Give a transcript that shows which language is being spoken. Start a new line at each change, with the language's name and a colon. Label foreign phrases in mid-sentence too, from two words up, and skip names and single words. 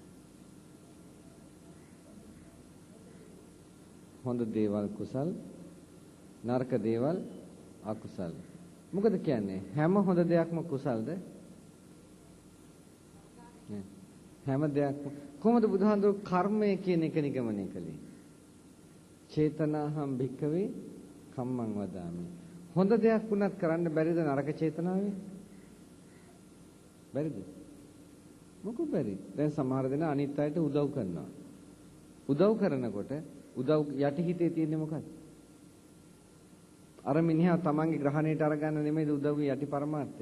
Sinhala: හොඳ දේවල් කුසල් නරක දේවල් අකුසල්. මොකද කියන්නේ හැම හොඳ දෙයක්ම කුසල්ද? නෑ. හැම දෙයක්ම කොහොමද බුදුහාඳුර කර්මය කියන එක නිගමනය කළේ?
Pali: චේතනාහම් භික්කවේ කම්මං වදාමි.
Sinhala: හොඳ දෙයක් වුණත් කරන්න බැරිද නරක චේතනාවේ? බැරිද? මොකද බැරි? දැන් සමහර දෙනා අනිත් අයට උදව් කරනවා. උදව් කරනකොට උදව් යටිහිතේ තියෙන්නේ මොකක්ද? අර මිනිහා තමන්ගේ ග්‍රහණයට අරගන්න නෙමෙයිද උදව්වේ යටි පරමාර්ථය.